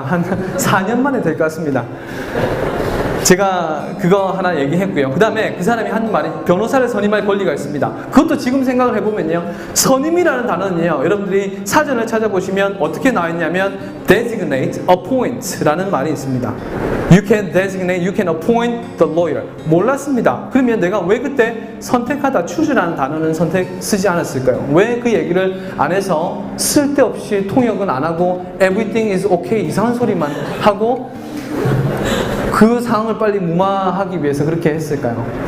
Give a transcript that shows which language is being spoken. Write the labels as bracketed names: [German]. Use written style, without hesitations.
[Korean] 한 4년 만에 될 것 같습니다. 제가 그거 하나 얘기했고요. 그 다음에 그 사람이 한 말이 변호사를 선임할 권리가 있습니다. 그것도 지금 생각을 해보면요. 선임이라는 단어는요. 여러분들이 사전을 찾아보시면 어떻게 나와 있냐면 designate, appoint라는 말이 있습니다. [English] You can designate, you can appoint the lawyer. [Korean] 몰랐습니다. 그러면 내가 왜 그때 선택하다, choose라는 단어는 쓰지 않았을까요? 왜 그 얘기를 안 해서 쓸데없이 통역은 안 하고 [English] everything is okay [Korean] 이상한 소리만 하고 그 상황을 빨리 무마하기 위해서 그렇게 했을까요?